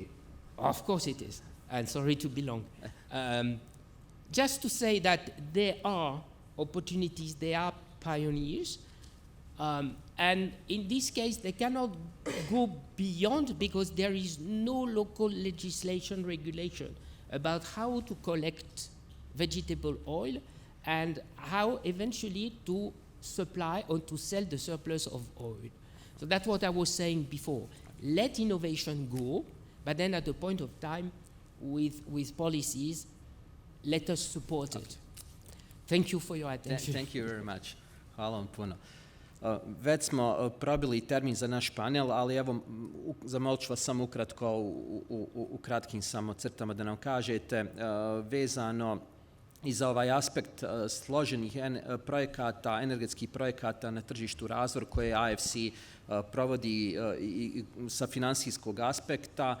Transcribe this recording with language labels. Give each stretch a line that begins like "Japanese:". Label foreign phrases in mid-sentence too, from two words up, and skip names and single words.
English: Of course it is, and sorry to be long. Just to say that there are opportunities, there are pioneers, and in this case they cannot go beyond because there is no local legislation regulation about how to collect vegetable oil and how eventually to supply or to sell the surplus of oil. So that's what I was saying before. Let innovation go, but then at a point of time with policies, let us support it. Thank you for your attention. Thank you very much.
Croatian: Hvala vam puno. Već smo probili termin za naš panel, ali evo, zamolit ću vas samo ukratko u kratkim samo crtama da nam kažete vezano i za ovaj aspekt složenih projekata, energetskih projekata na tržištu razvor koje AFC provodi sa finansijskog aspekta.